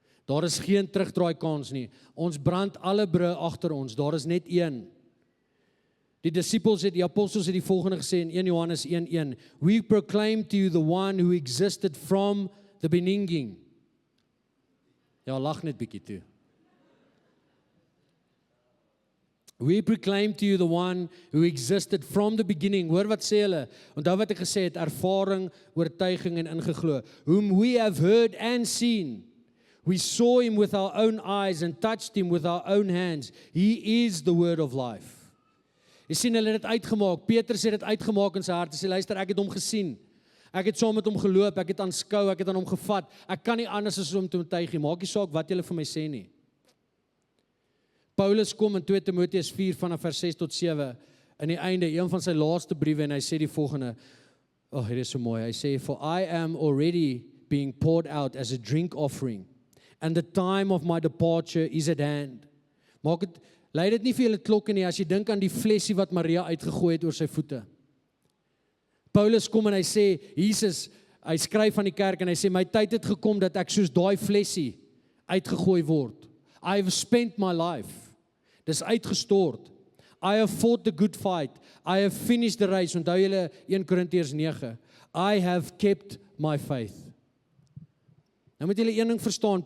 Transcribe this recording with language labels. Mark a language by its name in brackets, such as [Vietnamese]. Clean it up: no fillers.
[Afrikaans] Daar is geen terugdraai kans nie. Ons brand alle brûe agter ons, daar is net een. Die apostels het die volgende gesê in 1 Johannes 1:1, [English] we proclaim to you the one who existed from the beginning. [Afrikaans] Ja, lag net bietjie toe. [English] We proclaim to you the one who existed from the beginning. [Afrikaans] Hoor wat sê hulle? Onthou wat ek gesê het, ervaring, oortuiging en ingeglo. [English] Whom we have heard and seen. We saw him with our own eyes and touched him with our own hands. He is the word of life. [Afrikaans] Jy sien, hulle het dit uitgemaak. Petrus het dit uitgemaak in sy hart. Hy sê, luister, ek het hom gesien. Ek het saam met hom geloop, ek het aanskou, ek het aan hom gevat. Ek kan nie anders as om te oortuig nie. Maak nie saak wat julle vir my sê nie. Paulus kom in 2 Timoteus 4 vanaf vers 6 tot 7 in die einde, een van sy laaste briewe, en hy sê die volgende, dit is so mooi, hy sê, [English] for I am already being poured out as a drink offering, and the time of my departure is at hand. [Afrikaans] Lei dit nie vir julle klokke nie, as jy dink aan die flesie wat Maria uitgegooi het oor sy voete. Paulus kom en hy sê, Jesus, hy skryf aan die kerk en hy sê, my tyd het gekom dat ek soos daai flesie uitgegooi word. [English] I have spent my life. [Afrikaans] Dis uitgestort. [English] I have fought the good fight. I have finished the race. [Afrikaans] Onthou julle 1 Korintiërs 9. [English] I have kept my faith. [Afrikaans] Nou moet julle een ding verstaan.